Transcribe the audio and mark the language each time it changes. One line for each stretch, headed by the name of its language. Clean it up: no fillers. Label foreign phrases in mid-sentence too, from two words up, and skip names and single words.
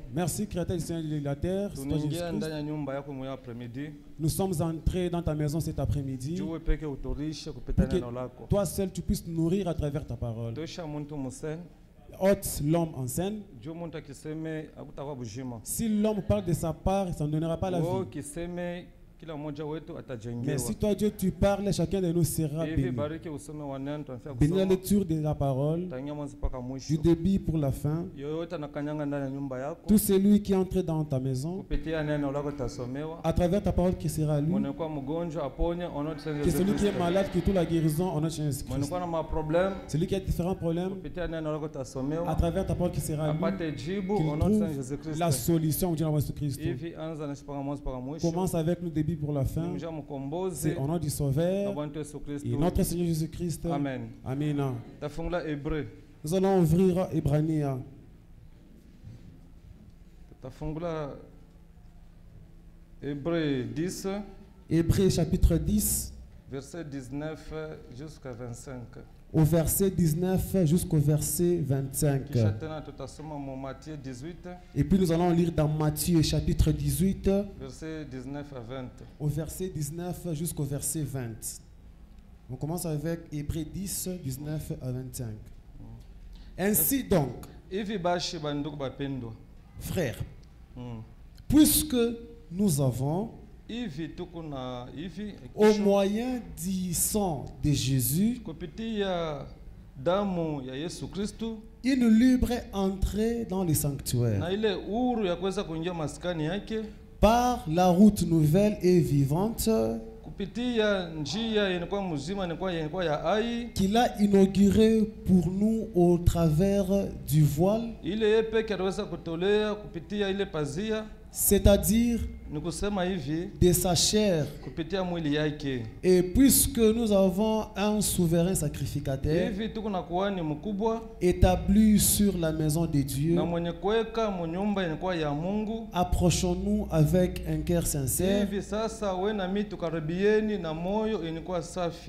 French: Merci Créateur du Seigneur de la terre. Nous sommes entrés dans ta maison cet après-midi. Toi seul tu puisses nous nourrir à travers ta parole. Ôte l'homme en scène. Si Si l'homme parle de sa part, ça ne donnera pas la vie.
Swahili: kila mmoja wetu
French: Mais
Swahili: atajengewa.
French: si toi, Dieu, tu parles, chacun de nous sera
Swahili: Hivi
French: béni.
Swahili: bariki usome wa neno tunafika
French: Bénis la
Swahili: kusoma
French: lecture de la parole,
Swahili: tangia mwanzo mpaka
French: du
Swahili: mwisho.
French: début pour la fin.
Swahili: Yoyote anakanyanga ndani ya nyumba yako
French: Tout celui qui entre dans ta maison,
Swahili: kupitia neno lako tasomewa.
French: à travers ta parole qui sera lue,
Swahili: Mwenekuwa mgonjwa aponye onote Seigneur
French: que Jésus celui qui est Christ. malade, qui tout la guérison, en notre Seigneur Jésus-Christ.
Swahili: Mwenekuwa na maproblème
French: Celui qui a différents problèmes,
Swahili: kupitia neno lako
French: à
Swahili: tasomewa.
French: travers ta parole qui sera lue,
Swahili: Apate jibu
French: qu'il
Swahili: onote Seigneur
French: trouve Jésus la Christ. solution au Dieu de Jésus-Christ.
Swahili: Hivi anza na mpaka mwanzo mpaka mwisho.
French: Commence avec nous début pour la fin.
Swahili: Mja mkombozi
French: C'est au nom du
Swahili: na
French: Sauveur
Swahili: Bwana wetu Yesu
French: et
Swahili: Kristo.
French: notre Seigneur Jésus-Christ. Amen. Amen.
Swahili: Tafungula Hébreu.
French: Nous allons ouvrir Hébrania.
Swahili: Tafungula Hébreu 10
French: Hébreux chapitre 10, verset 19 jusqu'à 25. au verset 19 jusqu'au verset 25.
Swahili: Kisha tena tutasoma mu Matthieu 18
French: Et puis nous allons lire dans Matthieu chapitre 18, verset 19 à 20. au verset 19 jusqu'au verset 20. On commence avec Hébreux 10, 19 à 25. Ainsi donc,
Swahili: Hivi bashi bandugu bapendwa.
French: frères, Mm. puisque nous avons,
Swahili: Hivi tuko na hivi
French: au moyen du sang de Jésus,
Swahili: kupitia damu ya Yesu Kristo
French: une libre entrée dans le sanctuaire
Swahili: na ile uhuru ya kuweza kuingia maskani yake
French: par la route nouvelle et vivante
Swahili: kupitia njia inakuwa mzima inakuwa ya ai
French: qu'il a inaugurée pour nous au travers du voile,
Swahili: ile yeye peke anaweza kutolea kupitia ile pazia,
French: c'est-à-dire
Swahili: ni kusema hivi
French: de sa chair.
Swahili: kupitia mwili yake.
French: Et puisque nous avons un souverain sacrificateur
Swahili: Hivi tuko na kuhani mkubwa
French: établi sur la maison de Dieu,
Swahili: na mwenye kuweka munyumba inakuwa ya Mungu.
French: approchons-nous avec un cœur sincère,
Swahili: Hivi sasa we na mimi tukaribieni na moyo inakuwa safi,